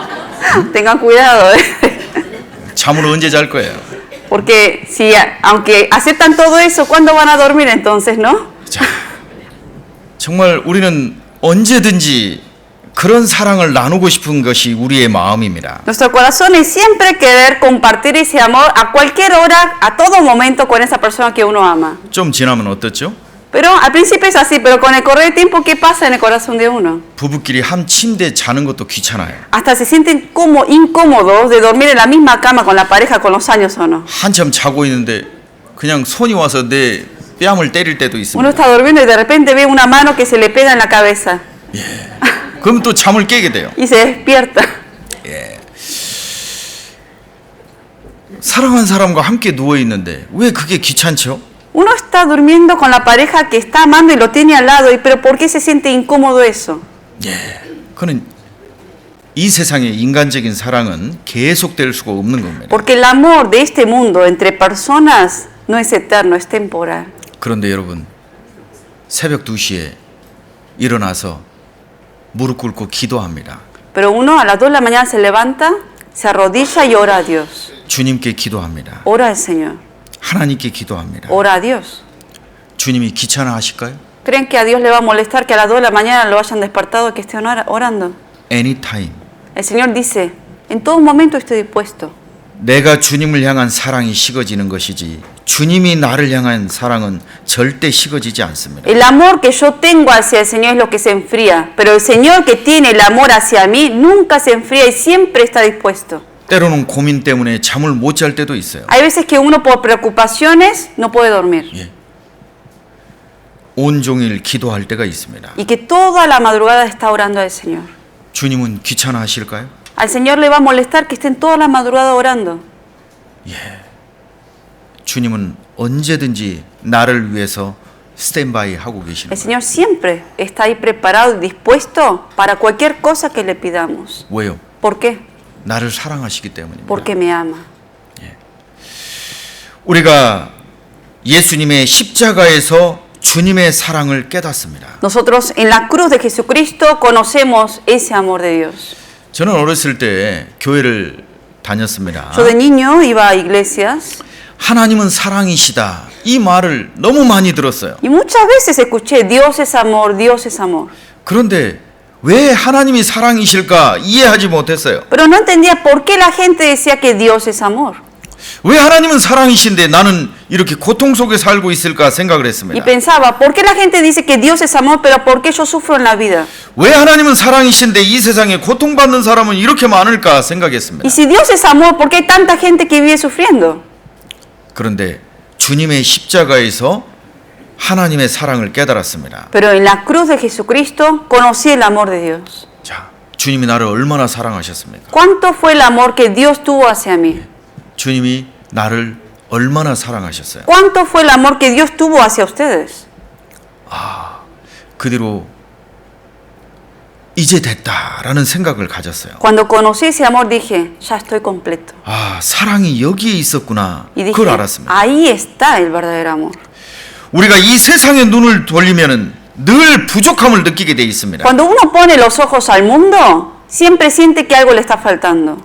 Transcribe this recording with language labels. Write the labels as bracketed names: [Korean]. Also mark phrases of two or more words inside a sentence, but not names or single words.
[Spanish] Tengan cuidado, [Korean] 잠을 언제 잘 거예요? [Spanish] porque si, aunque aceptan todo eso, ¿cuándo van a dormir entonces, no? [Korean] 자, 정말 우리는 언제든지 그런 사랑을 나누고 싶은 것이 우리의 마음입니다. [Spanish] Nuestro corazón es siempre querer compartir ese amor a cualquier hora, a todo momento con esa persona que uno ama. [Korean] 좀 지나면 어떻죠? [Spanish] Pero al principio es así, pero con el correr del tiempo, ¿qué pasa en el corazón de uno? [Korean] 부부끼리 한 침대 자는 것도 귀찮아요. [Spanish] Hasta se sienten como incómodos de dormir en la misma cama con la pareja con los años o no. [Korean] 한참 자고 있는데 그냥 손이 와서 내 뺨을 때릴 때도 [Spanish] Uno [Korean] 있습니다. [Spanish] está durmiendo y de repente ve una mano que se le pega en la cabeza [Korean] 그럼 또 잠을 깨게 돼요. [Spanish] y se despierta. [Korean] 사랑한 사람과 함께 누워 있는데 왜 그게 귀찮죠? [Spanish] Uno está durmiendo con la pareja que está amando y lo tiene al lado, pero ¿por qué se siente incómodo eso? [Korean] 그는 이 세상의 인간적인 사랑은 계속될 수가 없는 겁니다. [Spanish] Porque el amor de este mundo entre personas no es eterno, es temporal. [Korean] 그런데 여러분, 새벽 2시에 일어나서 무릎 꿇고 기도합니다. [Spanish] Pero uno a las 2 de la mañana se levanta, se arrodilla y ora a Dios. [Korean] 주님께 기도합니다. [Spanish] Ora al Señor. [Korean] 하나님께 기도합니다. [Spanish] Ora a Dios. [Korean] 주님이 귀찮아하실까요? [Spanish] ¿Creen que a Dios le va a molestar que a las 2 de la mañana lo hayan despertado, que estén orando? Anytime. El Señor dice, en todo momento estoy dispuesto. [Korean] 내가 주님을 향한 사랑이 식어지는 것이지 주님이 나를 향한 사랑은 절대 식어지지 않습니다. [Spanish] El amor que yo tengo hacia el Señor es lo que se enfría, pero el Señor que tiene el amor hacia mí nunca se enfría y siempre está dispuesto. [Korean] 때로는 고민 때문에 잠을 못 잘 때도 있어요. [Spanish] Hay veces que uno por preocupaciones no puede dormir [Korean] 온종일 기도할 때가 있습니다. [Spanish] y que toda la madrugada está orando al Señor. [Korean] 주님은 귀찮아하실까요? [Spanish] Al Señor le va a molestar que estén toda la madrugada orando. [Korean] 주님은 언제든지 나를 위해서 스탠바이 하고 계시는 [Spanish] El [Korean] 거예요. [Spanish] Señor siempre está ahí preparado y dispuesto para cualquier cosa que le pidamos. [Korean] 왜요? [Spanish] ¿Por qué? [Korean] 나를 사랑하시기 때문입니다. [Spanish] Porque me ama. [Korean] 우리가 예수님의 십자가에서 주님의 사랑을 깨닫습니다. [Spanish] Nosotros en la cruz de Jesucristo conocemos ese amor de Dios. [Korean] 저는 어렸을 때 교회를 다녔습니다. [Spanish] Yo de niño iba a iglesias [Korean] 하나님은 사랑이시다. 이 말을 너무 많이 들었어요. [Spanish] y muchas veces escuché Dios es amor, Dios es amor. [Korean] 그런데 왜 하나님이 사랑이실까 이해하지 못했어요. [Spanish] Pero no entendía por qué la gente decía que Dios es amor. [Korean] 왜 하나님은 사랑이신데 나는 이렇게 고통 속에 살고 있을까 생각을 [Spanish] Y [Korean] 했습니다. [Spanish] pensaba, ¿por qué la gente dice que Dios es amor, pero por qué yo sufro en la vida? [Korean] 왜 하나님은 사랑이신데 이 세상에 고통받는 사람은 이렇게 많을까 생각했습니다. [Spanish] Y si Dios es amor, ¿por qué hay tanta gente que vive sufriendo? [Korean] 그런데 주님의 십자가에서 하나님의 사랑을 깨달았습니다. [Spanish] Pero en la cruz de Jesucristo conocí el amor de Dios. [Korean] 자, 주님이 나를 얼마나 사랑하셨습니까? [Spanish] ¿Cuánto fue el amor que Dios tuvo hacia mí? [Korean] 주님이 나를 얼마나 사랑하셨어요? [Spanish] ¿Cuánto fue el amor que Dios tuvo hacia ustedes? [Korean] 그 뒤로 이제 됐다라는 생각을 가졌어요. [Spanish] Cuando conocí ese amor dije, ya estoy completo. [Korean] 아, 사랑이 여기에 있었구나. [Spanish] Y dije, [Korean] 그걸 알았습니다. [Spanish] ahí está el verdadero amor. [Korean] 우리가 이 세상의 눈을 돌리면은 늘 부족함을 느끼게 돼 있습니다. [Spanish] Cuando uno pone los ojos al mundo, siempre siente que algo le está faltando.